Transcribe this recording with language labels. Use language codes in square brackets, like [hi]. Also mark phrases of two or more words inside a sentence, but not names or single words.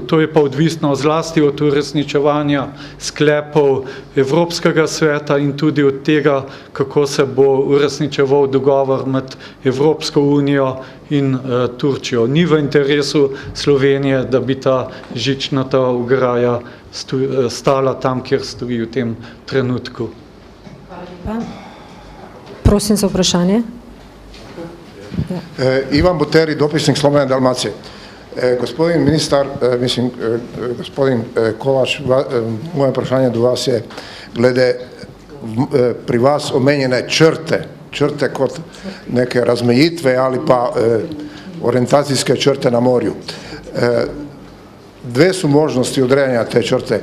[sl] To je pa odvisno zlasti od uresničevanja sklepov Evropskega sveta in tudi od tega, kako se bo uresničeval dogovor med Evropsko unijo in Turčijo. Ni v interesu Slovenije, da bi ta žičnata ograja stala tam, kjer stoji v tem trenutku. Prosim za vprašanje. [hr] Ivan Buteri, dopisnik Slobodne Dalmacije. Gospodin ministar, gospodin Kovač, [sl] moje vprašanje do vas je glede pri vas omenjene črte kot neke razmejitve ali pa orientacijske črte na morju. [hr] Dve su možnosti odrejanja te črte.